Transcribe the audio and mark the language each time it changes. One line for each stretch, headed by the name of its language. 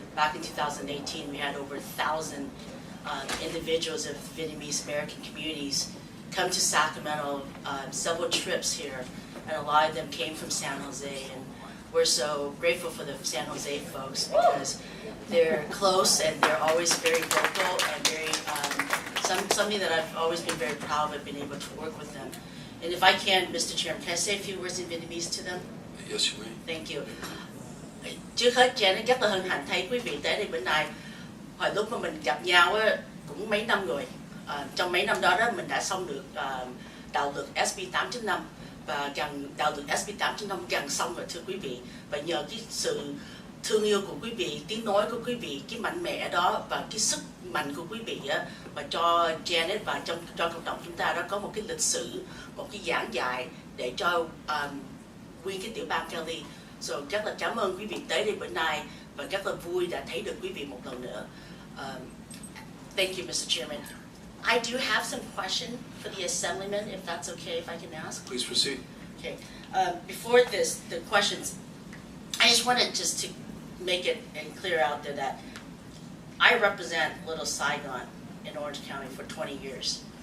English: Back in 2018, we had over 1,000 individuals of Vietnamese American communities come to Sacramento, several trips here, and a lot of them came from San Jose, and we're so grateful for the San Jose folks because they're close and they're always very vocal and very, something that I've always been very proud of, being able to work with them. And if I can, Mr. Chairman, can I say a few words in Vietnamese to them? Yes, you may. Thank you.
Vietnamese: Trước hết, Jen rất là hân hạnh thấy quý vị tới đây bữa nay. Hồi lúc mà mình gặp nhau á, cũng mấy năm rồi. Trong mấy năm đó mình đã xong được đạo luật AB2698 và đạo luật AB2698 gần xong rồi, thưa quý vị. Và nhờ cái sự thương yêu của quý vị, tiếng nói của quý vị, cái mạnh mẽ đó và cái sức mạnh của quý vị á, mà cho Janet và cho cộng đồng chúng ta đó có một cái lịch sử, một cái giảng dạy để cho nguyên cái tiểu bang Cali. So, rất là cảm ơn quý vị tới đây bữa nay và rất là vui đã thấy được quý vị một lần nữa.
English: Thank you, Mr. Chairman. I do have some question for the Assemblyman, if that's okay, if I can ask. Please proceed. Okay. Before the questions, I just wanted to make it and clear out there that I represent Little Saigon in Orange County for 20 years.